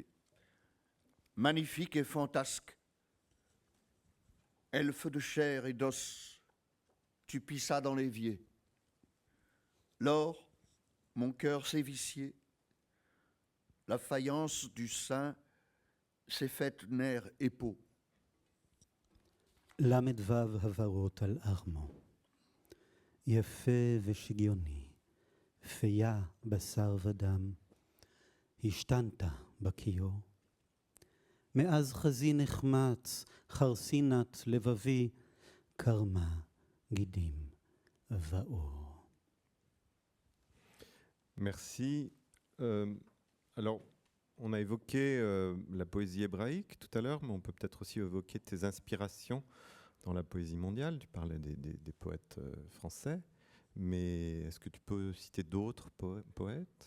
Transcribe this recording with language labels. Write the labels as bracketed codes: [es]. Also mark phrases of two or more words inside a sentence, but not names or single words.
[fr] Magnifique et fantasque, elfe de chair et d'os, tu pissas dans l'évier. Lors, mon cœur s'est vicié. La faïence du sein s'est faite nerf et peau. [he] ל"ו הברות על ארמו, יפה ושגיוני, פייה בשר ודם, השתנת בכיור. מאז חזי נחמץ, חרסינת לבבי, קרמה גידים ואור. [fr] Merci. Alors, on a évoqué la poésie hébraïque tout à l'heure, mais on peut peut-être aussi évoquer tes inspirations dans la poésie mondiale. Tu parlais des poètes français, mais est-ce que tu peux citer d'autres poètes ?